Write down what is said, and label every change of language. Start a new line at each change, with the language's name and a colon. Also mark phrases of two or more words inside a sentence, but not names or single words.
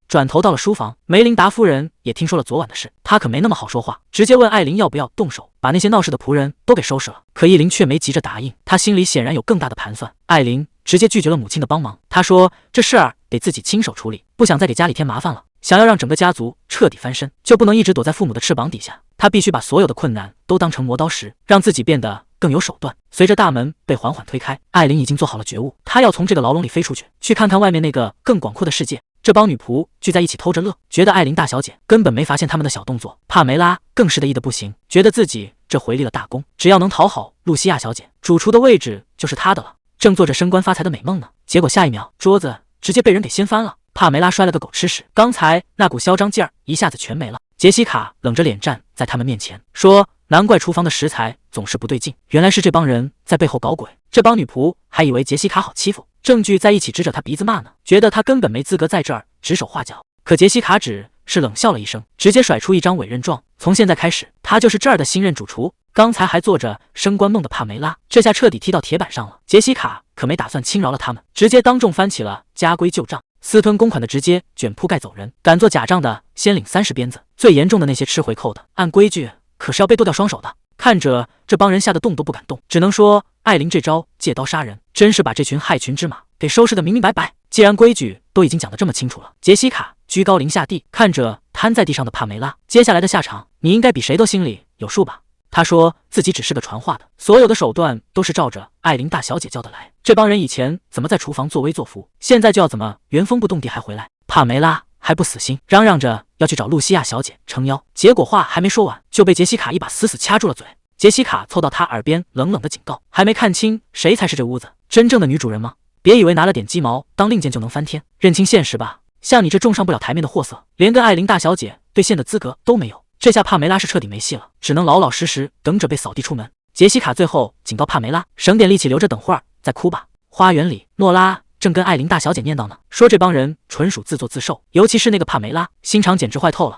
Chinese: 轉頭到了書房，梅琳達夫人也聽說了昨晚的事，她可沒那麼好說話，直接問艾琳要不要動手，把那些鬧事的僕人都給收拾了。可依琳卻沒急着答應，她心裡顯然有更大的盤算。艾琳直接拒絕了母親的幫忙，她說這事兒得自己親手處理，不想再給家裡添麻煩了。想要讓整個家族徹底翻身，就不能一直躲在父母的翅膀底下，她必須把所有的困難都當成磨刀石，讓自己變得更有手段。隨着大門被緩緩推開，艾琳已經做好了覺悟，她要從這個牢籠裡飛出去，去看看外面那個更廣闊的世界。這幫女僕聚在一起偷着樂，覺得艾琳大小姐根本沒發現他們的小動作。帕梅拉更是得意的不行，覺得自己這回立了大功，只要能討好露西亞小姐，主廚的位置就是她的了。正做着升官發財的美夢呢，結果下一秒桌子直接被人給掀翻了，帕梅拉摔了個狗吃屎，剛才那股囂張勁兒一下子全沒了。傑西卡冷着臉站在他們面前，說難怪廚房的食材總是不對勁，原來是這幫人在背後搞鬼。這幫女僕還以為傑西卡好欺負，證據在一起指着他鼻子罵呢，覺得他根本沒資格在這兒指手畫腳。可傑西卡只是冷笑了一聲，直接甩出一張委任狀，從現在開始，他就是這兒的新任主廚。剛才還做着升官夢的帕梅拉，這下徹底踢到鐵板上了。傑西卡可沒打算輕饒了他們，直接當眾翻起了家規舊賬，私吞公款的直接捲鋪蓋走人，敢做假賬的先領30鞭子，最嚴重的那些吃回扣的，按規矩可是要被剁掉雙手的。看着這幫人嚇得動都不敢動，只能說艾琳這招借刀殺人，真是把這群害群之馬給收拾得明明白白。既然規矩都已經講得這麼清楚了，傑西卡居高臨下地看着癱在地上的帕梅拉，接下來的下場你應該比誰都心裡有數吧。他說自己只是個傳話的，所有的手段都是照着艾琳大小姐教的來。這幫人以前怎麼在廚房作威作福，現在就要怎麼原封不动地還回来？帕梅拉還不死心，嚷嚷着要去找露西亞小姐撑腰，結果話還沒說完，就被傑西卡一把死死掐住了嘴。傑西卡湊到他耳邊冷冷的警告，還沒看清誰才是這屋子真正的女主人嗎？別以為拿了點雞毛當令箭就能翻天，認清現實吧。像你這種上不了台面的貨色，連跟艾琳大小姐對線的資格都沒有。這下帕梅拉是徹底沒戲了，只能老老實實等着被掃地出門。傑西卡最後警告帕梅拉，省點力氣，留着等會兒再哭吧。花園裡，諾拉正跟艾琳大小姐念叨呢，說這幫人純屬自作自受，尤其是那個帕梅拉，心腸簡直壞透了。